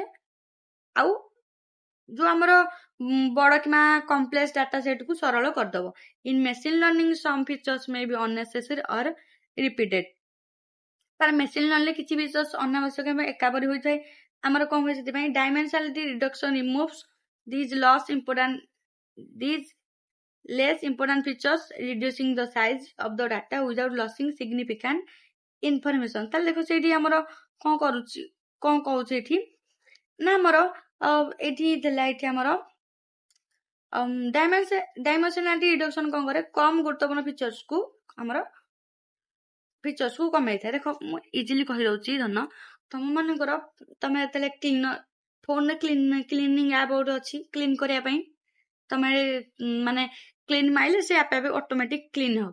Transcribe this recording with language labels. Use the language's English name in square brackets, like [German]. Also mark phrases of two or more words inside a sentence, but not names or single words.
[Odia] ଆଉ ଯୋଉ ଆମର ବଡ କିମ୍ବା କମ୍ପ୍ଲେକ୍ସ ଡାଟା ସେଟ୍ କୁ ସରଳ କରିଦବ। [English] In machine learning some features may be unnecessary or repeated. [Odia] ତାର [English] machine learning [Odia] କିଛି ଫିଚର୍ସ ଅନାବଶ୍ୟକ ଏବଂ ଏକାପରି ହୋଇଥାଏ ଆମର କଣ ହୁଏ ସେଥିପାଇଁ [English] dimensionality reduction removes these less important features reducing the size of the data without losing significant information। [Odia] ତାହେଲେ ଦେଖ ସେଇଠି ଆମର କଣ କରୁଛି କଣ କହୁଛି ଏଠି ନା ଆମର ଏଠି ଦେଲା ଏଠି ଆମର [English] dimensionality reduction [Odia] କଣ କରେ କମ ଗୁରୁତ୍ୱପୂର୍ଣ୍ଣ ଫିଚର୍ସ କୁ କମେଇଥାଏ। ଦେଖ ମୁଁ ଇଜିଲି କହିଦଉଛି ଧନ ତମ ମାନଙ୍କର ତମେ ଯେତେବେଳେ ଫୋନରେ [English] cleaning app [Odia] ଗୋଟେ ଅଛି କ୍ଲିନ କରିବା ପାଇଁ ତମେ ମାନେ କ୍ଲିନ ମାଇଲେ ସେ ଆପେ ଆପେ ଅଟୋମେଟିକ କ୍ଲିନ ହବ।